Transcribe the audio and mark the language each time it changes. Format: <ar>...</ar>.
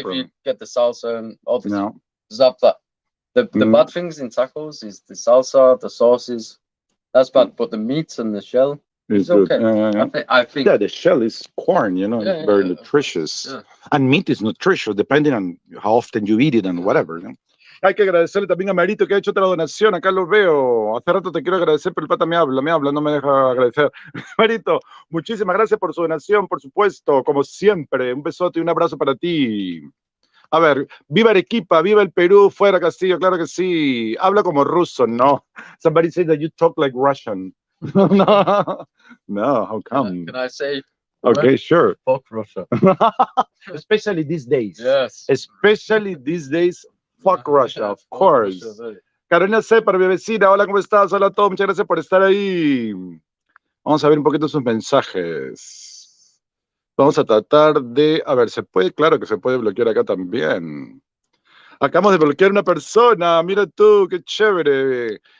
<en>If you get the salsa and all this stuff that. The bad things in tacos is the salsa, the sauces. That's bad. But the meat and the shell is okay. I think. Yeah, the shell is corn, it's very nutritious. Yeah. And meat is nutritious, depending on how often you eat it and whatever.</en> <es>Hay que agradecerle también a Marito que ha hecho otra donación. Acá lo veo. Hace rato te quiero agradecer, pero el pata me habla, no me deja agradecer. Marito, muchísimas gracias por su donación, por supuesto, como siempre. Un besote y un abrazo para ti. A ver, viva Arequipa, viva el Perú, fuera Castillo, claro que sí. Habla como ruso, no.</es> <en>Somebody said that you talk like Russian. No, how come? Can I say? Okay, sure. Fuck Russia. Especially these days. Yes. Especially these days. Fuck Russia, of course.</en> <es>Carolina Separ, mi vecina, hola, ¿cómo estás? Hola a todos, muchas gracias por estar ahí. Vamos a ver un poquito sus mensajes. Vamos a tratar de... A ver, ¿se puede? Claro que se puede bloquear acá también. Acabamos de bloquear una persona, mira tú, qué chévere.</es>